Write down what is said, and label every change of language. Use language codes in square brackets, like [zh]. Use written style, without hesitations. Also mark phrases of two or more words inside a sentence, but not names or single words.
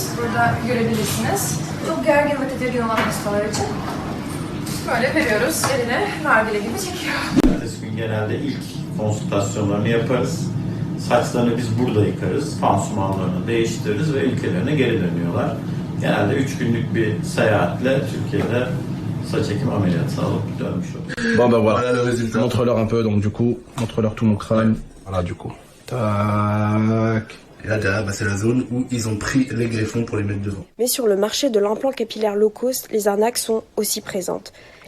[tr] Burada görebilirsiniz. Çok gergin ve tedirgin olan hastalar için böyle veriyoruz, eline nargile gibi çekiyor. Ertesi gün genelde ilk konsültasyonlarını yaparız. Saçlarını biz burada yıkarız, pansumanlarını değiştiririz ve ülkelerine geri dönüyorlar. Genelde 3 günlük bir seyahatle Türkiye'de saç ekim ameliyatı alıp dönmüş oluyoruz. [fr] Bon ben voilà, montre-leur un peu, donc du coup, montre-leur tout mon crâne. Voilà du coup. Tac. Et là, derrière, c'est la zone où ils ont pris les greffons pour les mettre devant. Mais sur le marché de l'implant capillaire low cost, les arnaques sont aussi présentes.